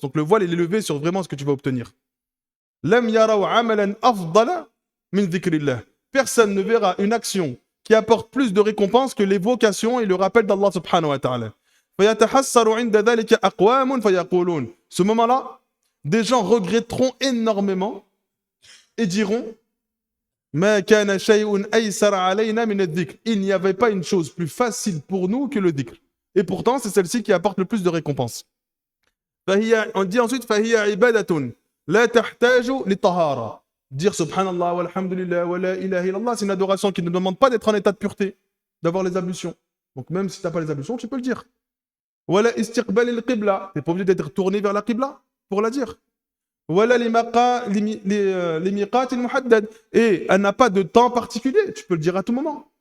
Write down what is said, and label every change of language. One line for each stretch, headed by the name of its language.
French: Donc le voile, il est levé sur vraiment ce que tu vas obtenir.
Arabic: Lam yaraw amalan afdala min dhikrillah.
French: Personne ne verra une action qui apporte plus de récompenses que l'évocation et le rappel d'Allah subhanahu wa ta'ala.
Arabic: Fayatahassaru inda dhalika aqwamun fayaqulun.
French: Ce moment-là, des gens regretteront énormément et diront
Arabic: ما كان شيء أيسر علينا من الذكر.
French: Il n'y avait pas une chose plus facile pour nous que le dhikr. Et pourtant, c'est celle-ci qui apporte le plus de récompenses. On dit ensuite
Arabic: فهي عبادة لا تحتاج للطهارة.
French: Dire subhanallah, walhamdulillah, wa la ilaha illallah, c'est une adoration qui ne demande pas d'être en état de pureté, d'avoir les ablutions. Donc même si tu n'as pas les ablutions, tu peux le dire.
Arabic: Wala istiqbal al-qibla,
French: tu n'es pas obligé d'être tourné vers la qibla pour la dire.
Arabic: Wala limiqat al-muhaddad,
French: et elle n'a pas de temps particulier, tu peux le dire à tout moment.